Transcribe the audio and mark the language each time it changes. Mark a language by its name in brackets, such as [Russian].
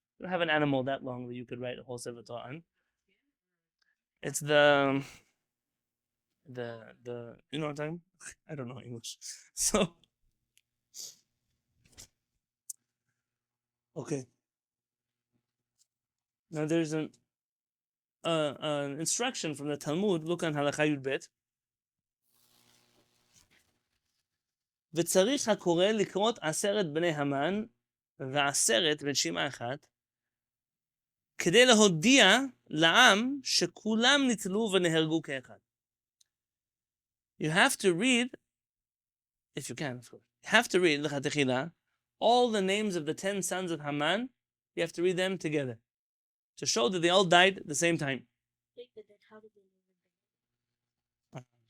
[English] You don't have an animal that long that you could write a whole Sefer Torah on. It's the you know what I'm talking about? I don't know English. So, okay. Now there's an instruction from the Talmud. Look on Halacha Yud Bet. [Hebrew] וצריך הקורא לקרות 10 בני המן ו10 רשימה אחת כדי להודיע לעם שכולם ניצלו ונהרגו כאחד. [English] You have to read, if you can, of course, you have to read Kehillat, all the names of the 10 sons of Haman, you have to read them together to show that they all died at the same time. How did they know?